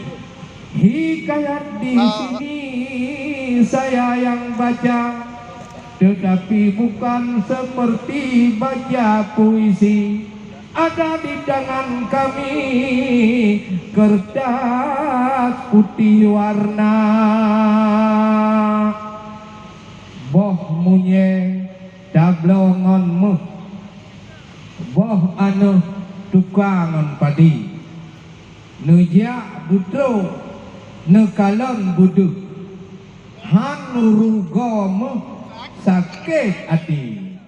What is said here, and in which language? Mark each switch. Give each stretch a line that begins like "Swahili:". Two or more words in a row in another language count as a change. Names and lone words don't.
Indonesian: Hikayat di sini saya yang baca, tetapi bukan seperti baca puisi. Ada di tangan kami kertas putih warna.
Achinese: Boh munye dablongonmu, boh anu tukangon padi, nujak butro nekalon budu, han rugomu sakit hati.